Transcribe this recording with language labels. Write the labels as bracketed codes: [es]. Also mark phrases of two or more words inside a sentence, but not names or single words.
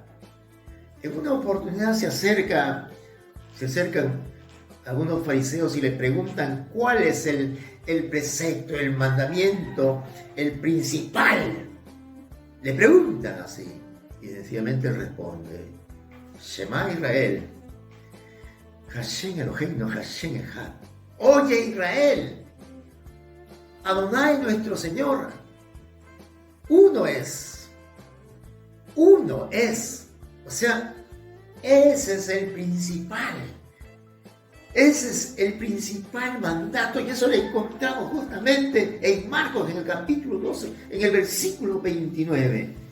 [es] En una oportunidad se acercan algunos fariseos y le preguntan cuál es el precepto, el mandamiento, el principal. Le preguntan así y sencillamente responde, [he] שמע ישראל, השם אלוהינו, השם אחד. [es] Oye Israel, Adonai nuestro Señor, uno es. O sea, ese es el principal. Ese es el principal mandato y eso lo encontramos justamente en Marcos, en el capítulo 12, en el versículo 29.